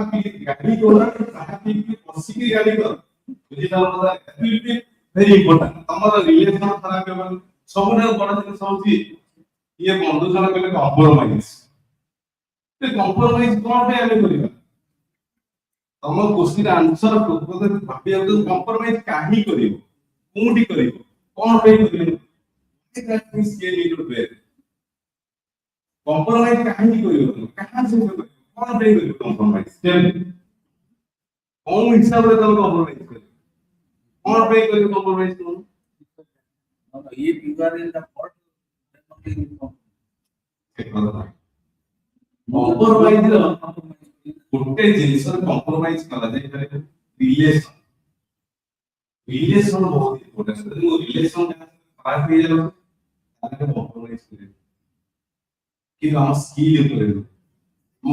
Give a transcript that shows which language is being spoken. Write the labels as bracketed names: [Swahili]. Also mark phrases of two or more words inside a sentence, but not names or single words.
[Odia] ପିଇକି ଗାଡ଼ି କର ଚାହା ପିଇକି ବସିକି ଗାଡ଼ି କର ବୁଝିପାରିଲ [English] very important [Odia] ତମର ରିଲେସନ ଖରାପ ହେବ ସବୁଠାରୁ ବଡ଼ ଜିନିଷ ହଉଛି ଇଏ ବନ୍ଧୁ ଜଣ କହିଲେ କମ୍ପ୍ରୋମାଇଜ କମ୍ପ୍ରୋମାଇଜ କଣ ପାଇଁ ଆମେ କରିବା ତମ [English] question answer [Odia] ଭାବିବାକୁ କମ୍ପ୍ରୋମାଇଜ କାହିଁ କରିବ କୋଉଠି କରିବ କଣ ପାଇଁ କରିବ କମ୍ପ୍ରୋମାଇଜ କାହିଁକି କରିବ କାହା ସହିତ କରିବ କଣ ପାଇଁ କରିବ କମ୍ପ୍ରୋମାଇଜ କୋଉ ହିସାବରେ ତମେ କମ୍ପ୍ରୋମାଇଜ କରିବ କଣ ପାଇଁ କରିବ କମ୍ପ୍ରୋମାଇଜ କର [English] if you are in the court, [Odia] କମ୍ପ୍ରୋମାଇଜ ଗୋଟେ ଜିନିଷ କମ୍ପ୍ରୋମାଇଜ କରାଯାଇ ପାରିବ ରିଲେସନ ରିଲେସନ ବହୁତ ଇମ୍ପୋର୍ଟାଣ୍ଟ ଯଦି ମୋ ରିଲେସନ ଖରାପ ହେଇଯାଉଛି ତାହେଲେ କମ୍ପ୍ରୋମାଇଜ କରିବି କିନ୍ତୁ ଆମ ସ୍କିଲ୍ ଉପରେ ମୋ